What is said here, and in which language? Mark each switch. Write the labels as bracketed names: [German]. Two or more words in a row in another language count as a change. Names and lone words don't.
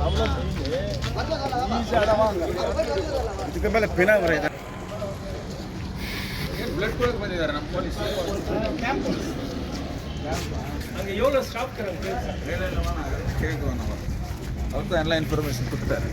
[Tamil] அவ்வளோ ஈஸியாக வாங்க. [Kannada] ಇದಕ್ಕೆ ಮೇಲೆ ಪಿನ ಬರೀತಾರೆ. ಬ್ಲಡ್ ಕೊಡಕ್ಕೆ ಬಂದಿದ್ದಾರೆ ನಮ್ಮ ಪೊಲೀಸ್. [Tamil] அங்கே எவ்வளோ ஸ்டாஃப் இருக்கிறாங்க [Kannada] ಕೇಳಿದ್ವು ನಾವು, ಅವ್ರದ್ದು ಎಲ್ಲ ಇನ್ಫಾರ್ಮೇಶನ್ ಕೊಡ್ತಾರೆ.